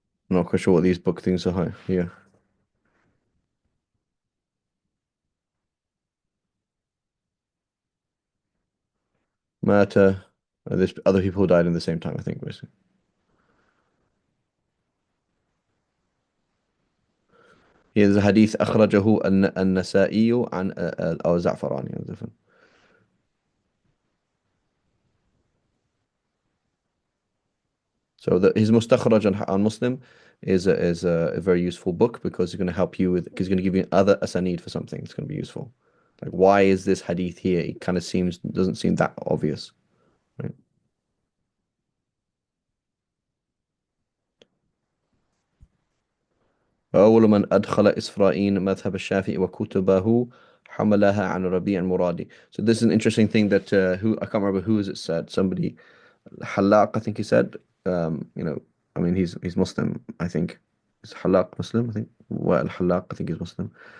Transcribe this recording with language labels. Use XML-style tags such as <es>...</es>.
<en>I'm not quite sure what these book things are here. Mata. There's other people who died in the same time, I think, basically. Here's a hadith</en> <ar>أخرجه النسائي عن أو زعفراني.</ar> <en>So his mustakhraj on Muslim is a very useful book because it's going to help you with, because it's going to give you other asanid for something. It's going to be useful. Like, why is this hadith here? It kind of doesn't seem that obvious, right?</en> <ar>أول من أدخل إسرائيل مذهب الشافعي وكتبه حملها عن ربيع المرادي.</ar> <en>So this is an interesting thing that who I can't remember who is it said. Somebody, Halaq, I think he said. I mean he's Muslim. I think is Halaq Muslim. I think Well, Halaq, I think he's Muslim.</en>